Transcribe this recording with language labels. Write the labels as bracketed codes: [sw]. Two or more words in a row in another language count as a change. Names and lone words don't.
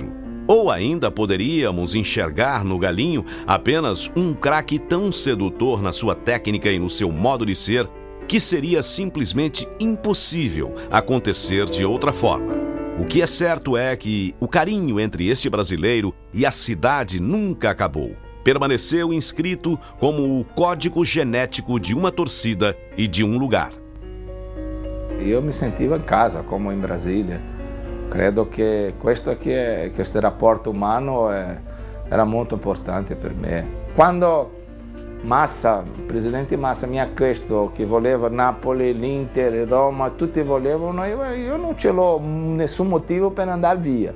[pt] Ou ainda poderíamos enxergar no Galinho apenas um craque tão sedutor na sua técnica e no seu modo de ser, que seria simplesmente impossível acontecer de outra forma. O que é certo é que o carinho entre este brasileiro e a cidade nunca acabou. Permaneceu inscrito como o código genético de uma torcida e de um lugar. Eu me sentia em casa, como em Brasília. [it] Credo che questo rapporto umano era molto importante per me. Quando il presidente Massa mi ha chiesto che voleva Napoli, l'Inter, Roma, tutti volevano, io non ce l'ho nessun motivo per andare via.